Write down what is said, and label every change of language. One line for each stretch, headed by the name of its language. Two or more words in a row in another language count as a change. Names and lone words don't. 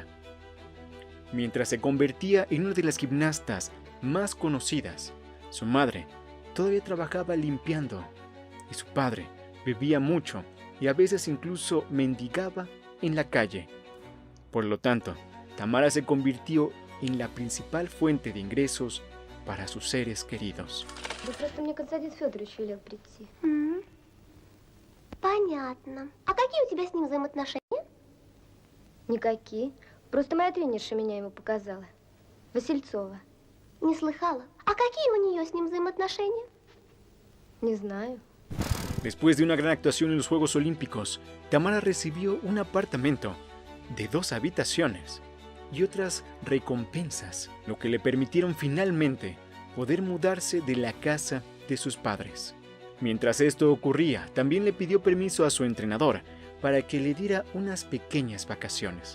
Spanish: Mientras se convertía en una de las gimnastas más conocidas, su madre todavía trabajaba limpiando y su padre bebía mucho y a veces incluso mendigaba en la calle. Por lo tanto, Tamara se convirtió en la principal fuente de ingresos para sus seres queridos.
Russian: Да просто мне Константин Федорович велел прийти. Понятно. А какие у тебя с ним взаимоотношения? Никакие. Просто моя тренерша меня ему показала. Васильцова. Не слыхала. А какие у нее с ним взаимоотношения? Не знаю.
Spanish: Después de una gran actuación en los Juegos Olímpicos, Tamara recibió un apartamento de 2 habitaciones y otras recompensas, lo que le permitieron finalmente poder mudarse de la casa de sus padres. Mientras esto ocurría, también le pidió permiso a su entrenador para que le diera unas pequeñas vacaciones.